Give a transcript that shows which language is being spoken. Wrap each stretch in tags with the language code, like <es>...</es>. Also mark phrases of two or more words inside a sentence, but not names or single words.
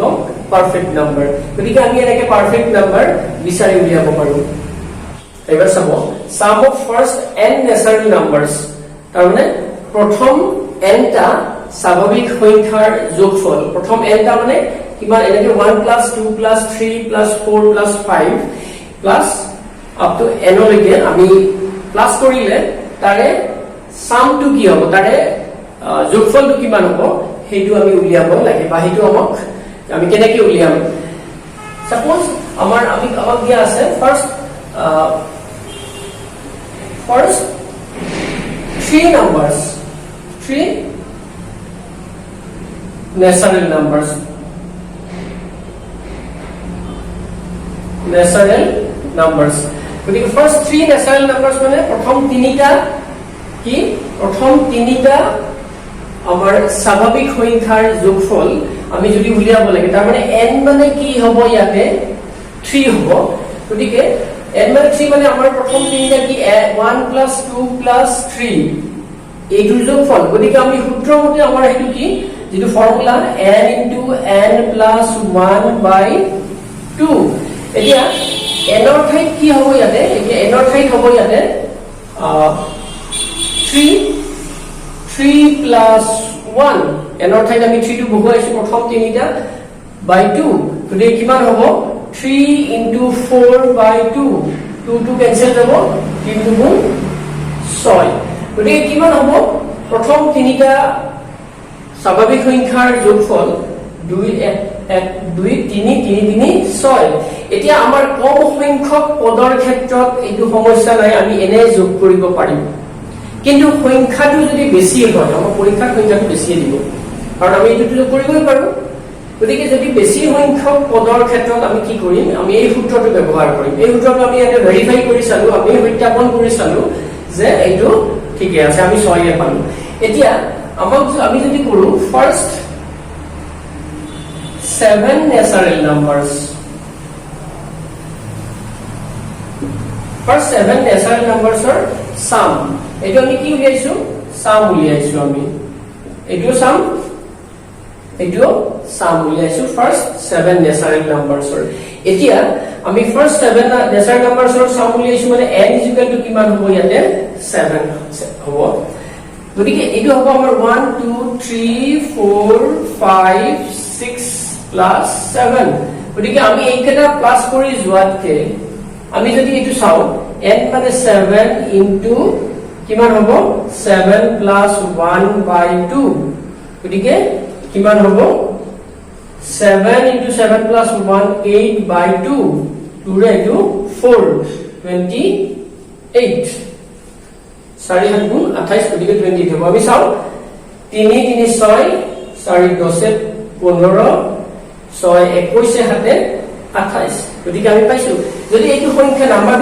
<as>কম</as> <en>perfect number</en> <as>গতিকে আমি এনেকে</as> <en>perfect number</en> <as>বিচাৰি উলিয়াব পাৰো এবাৰ চাব</as> <en>sum of first n natural numbers</en> <as>তাৰ মানে প্ৰথম n টা স্বাভাৱিক সংখ্যাৰ যোগফল প্ৰথম n টা মানে কিমান এনেকে</as> <en>1 plus 2 plus 3 plus 4 plus 5 plus up to n</en> <as>লৈকে আমি প্লাস কৰিলে তাৰে সামটো কি হ'ব তাৰে যোগফলটো কিমান হ'ব হেতু আমি উলিয়াব লাগে বা হেতু আমি কেনেকৈ উলিয়াম সাপোজ আমাক দিয়া আছে</as> <en>first 3 numbers 3 natural numbers</en> <as>গতিকে</as> <en>first 3 natural numbers</en> <as>মানে প্ৰথম তিনিটা আমাৰ স্বাভাৱিক সংখ্যাৰ যোগফল আমি যদি উলিয়াব লাগে তাৰ মানে n মানে কি হ'ব ইয়াতে 3 হ'ব গতিকে n মানে 3 মানে আমাৰ প্ৰথম তিনিটা কি</as> <en>1 plus 2 plus 3</en> <as>এই দুই যোগফল গতিকে আমি সূত্ৰ মতে আমাৰ হেতু কি যেটো ফৰ্মুলা</as> <en>n into n plus 1 by 2</en> <as>এতিয়া n ৰ ঠাইত কি হ'ব ইয়াতে এতিয়া n ৰ ঠাইত হ'ব ইয়াতে</as> <en>3 plus 1</en> <as>n ৰ ঠাইত আমি 3 টো বহুৱাইছো প্ৰথম তিনিটা</as> <en>by 2</en> <as>গতিকে কিমান হ'ব</as> <en>3 into 4 by 2 2 to cancel</en> <as>যাব 3 to 6 গতিকে কিমান হ'ব প্ৰথম তিনিটা স্বাভাৱিক সংখ্যাৰ যোগফল 2 1 1 2 3 3 3 6 এতিয়া আমাৰ কম সংখ্যক পদৰ ক্ষেত্ৰত এইটো সমস্যা নাই আমি এনে যোগ কৰিব পাৰিম কিন্তু সংখ্যাটো যদি বেছি হয় আমাৰ পৰীক্ষাৰ সংখ্যাটো বেছি দিব কাৰণ আমি এইটো যোগ কৰিবই পাৰো গতিকে যদি বেছি সংখ্যক পদৰ ক্ষেত্ৰত আমি কি কৰিম আমি এই সূত্ৰটো ব্যৱহাৰ কৰিম এই সূত্ৰটো আমি ইয়াতে ভেৰিফাই কৰি চালো আমি সত্যাপন কৰি চালো যে এইটো ঠিকই আছে আমি 6 এ পালো এতিয়া আমি যদি কৰো</as> <en>first 7 natural numbers first 7 natural numbers are sum</en> <as>এটো আমি কি উলিয়াইছো sum উলিয়াইছো আমি এটো sum উলিয়াইছো</as> <en>first 7 natural numbers are</en> <as>এতিয়া আমি</as> <en>first 7 natural numbers are sum</en> <as>উলিয়াইছো মানে</as> <en>n is equal to</en> <as>কিমান হ'ব ইয়াতে 7 হ'ব গতিকে এটো হ'ব আমাৰ</as> <en>1 2 3 4 5 6 plus 7</en> <as>গতিকে আমি এইকেটা প্লাস কৰি যোৱাতকে আমি যদি এটো চাও n মানে 7 into কিমান হ'ব</as> <en>7 plus 1 by 2</en> <as>গতিকে কিমান হ'ব</as> <en>7 into 7 plus 1 8 by 2</en> <as>2 ৰে এটো 4 28 4 7 গুণ 28 গতিকে 28 হ'ব আমি চাও 3 3 6 4 10 15 6 21 হাতে 28 গতিকে আমি পাইছো যদি এইটো সংখ্যা নাম্বাৰটো</as>